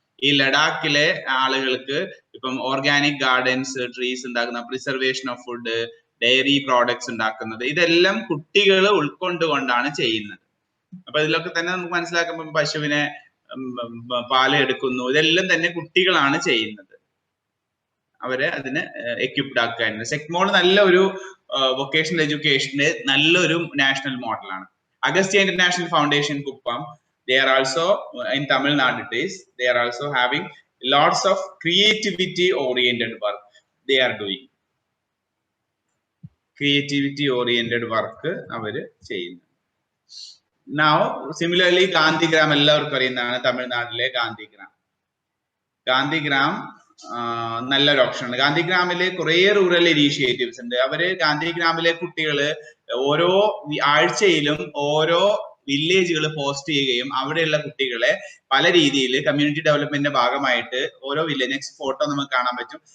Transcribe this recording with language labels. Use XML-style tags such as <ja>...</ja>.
<ml>ഈ ലഡാക്കിലെ ആളുകൾക്ക് ഇപ്പം ഓർഗാനിക് ഗാർഡൻസ്, ട്രീസ് ഉണ്ടാക്കുന്ന, preservation of food, diary products ഉണ്ടാക്കുന്നത്, ഇതെല്ലാം കുട്ടികൾ ഉൾക്കൊണ്ടുകൊണ്ടാണ് ചെയ്യുന്നത്. അപ്പൊ ഇതിലൊക്കെ തന്നെ നമുക്ക് മനസ്സിലാക്കുമ്പോൾ പശുവിനെ പാല് എടുക്കുന്നു, ഇതെല്ലാം തന്നെ കുട്ടികളാണ് ചെയ്യുന്നത്. അവരെ അതിന് എക്യുപ്ഡ് ആക്കുക. സെക്മോൾ നല്ലൊരു വൊക്കേഷണൽ എഡ്യൂക്കേഷന്റെ നല്ലൊരു നാഷണൽ മോഡലാണ്.</ml> <en>Agastya international foundation Kuppam, they are also in Tamil Nadu it is, they are also having lots of creativity oriented work they are doing. Creativity oriented work</en> <ml>അവര് ചെയ്യുന്നു.</ml> <en>Now, similarly,</en> <ml>Gandhigram എല്ലാവർക്കും അറിയുന്നതാണ് തമിഴ്നാട്ടിലെ ഗാന്ധിഗ്രാം. ഗാന്ധിഗ്രാം നല്ലൊരു ഓപ്ഷനാണ്. ഗാന്ധിഗ്രാമില് കുറെ റൂറൽ ഇനീഷ്യേറ്റീവ്സ് ഉണ്ട്. അവര് ഗാന്ധിഗ്രാമിലെ കുട്ടികള് ഓരോ ആഴ്ചയിലും ഓരോ വില്ലേജുകൾ പോസ്റ്റ് ചെയ്യുകയും അവിടെയുള്ള കുട്ടികളെ പല രീതിയിൽ കമ്മ്യൂണിറ്റി ഡെവലപ്മെന്റിന്റെ ഭാഗമായിട്ട് ഓരോ വില്ലേജ്, നെക്സ്റ്റ് ഫോട്ടോ നമുക്ക് കാണാൻ പറ്റും.</ml>